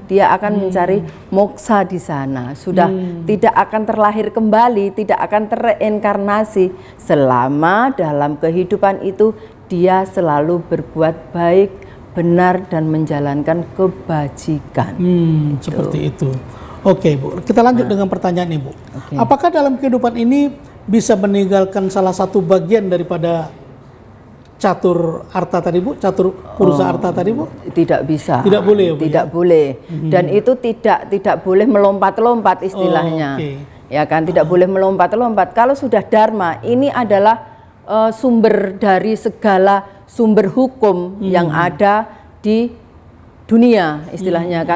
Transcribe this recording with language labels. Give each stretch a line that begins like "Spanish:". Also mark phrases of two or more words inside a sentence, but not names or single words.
Indonesian: Dia akan mencari moksa di sana. Sudah tidak akan terlahir kembali, tidak akan terreinkarnasi selama dalam kehidupan itu dia selalu berbuat baik, benar dan menjalankan kebajikan. Seperti itu. Oke Bu, kita lanjut dengan pertanyaan Ibu. Apakah dalam kehidupan ini bisa meninggalkan salah satu bagian daripada catur arta tadi Bu, catur purusa arta tadi Bu? Tidak bisa. Tidak boleh Bu? Tidak boleh. Dan itu tidak boleh melompat-lompat istilahnya. Ya kan, tidak boleh melompat-lompat. Kalau sudah dharma, ini adalah sumber dari segala sumber hukum yang ada di dunia istilahnya kan.